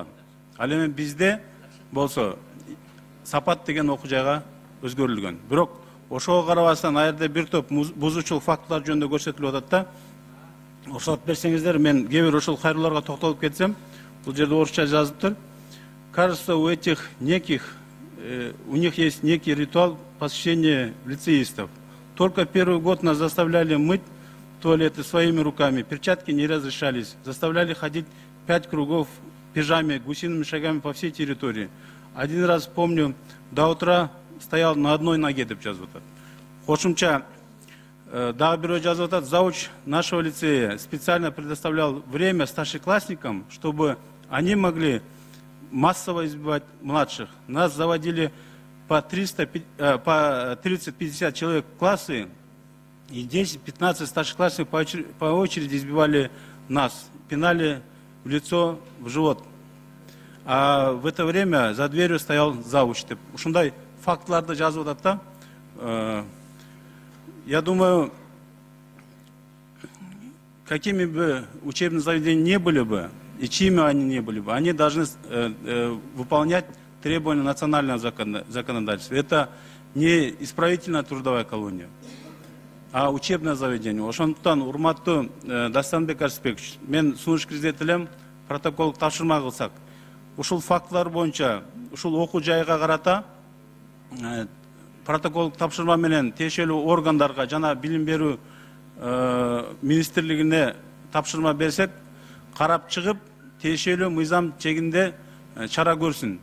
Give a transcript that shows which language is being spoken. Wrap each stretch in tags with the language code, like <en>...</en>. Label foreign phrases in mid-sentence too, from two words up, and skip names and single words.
<ky>Ал эми бизде болсо Сапат деген окуу жайга өзгөрүлгөн. Бирок ошого карабастан ал жерде бир топ бузуучулук фактылар жөнүндө көрсөтүлүп атат да. Уруксат берсеңиздер, мен кээ бир ошол кайрылууларга токтолуп кетсем, бул жерде орусча жазыптыр.</ky> <ru>Кажется, у них есть некий ритуал посещения лицеистов. Только первый год нас заставляли мыть туалеты своими руками, перчатки не разрешались, заставляли ходить 5 кругов в пижаме, гусиными шагами по всей территории. Один раз помню, до утра стоял на одной ноге,</ru> <ky>деп жазып атат. Кошумча дагы бирөө жазып атат,</ky> <ru>зауч нашего лицея специально предоставлял время старшеклассникам, чтобы они могли массово избивать младших. Нас заводили по 30-50 человек в классы, и 10-15 старшеклассников по очереди избивали нас, пинали в лицо, в живот. А в это время за дверью стоял завуч.</ru> <ky>Ушундай фактыларды жазып атат да.</ky> <ru>Я думаю, какими бы учебные заведения не были бы, и чьими они не были бы, они должны выполнять требования национального законодательства. Это не исправительная трудовая колония, а учебное заведение.</ru> <ky>Ошондуктан, урматтуу Дастанбек Арсбекович, мен сунуш киргизет элем, протокол тапшырма кылсак. Ушул фактылар боюнча, ушул окуу жайга карата протокол тапшырма менен тиешелүү органдарга жана билим берүү министрлигине тапшырма берсек, карап чыгып, тиешелүү мыйзам чегинде чара көрсүн.</ky>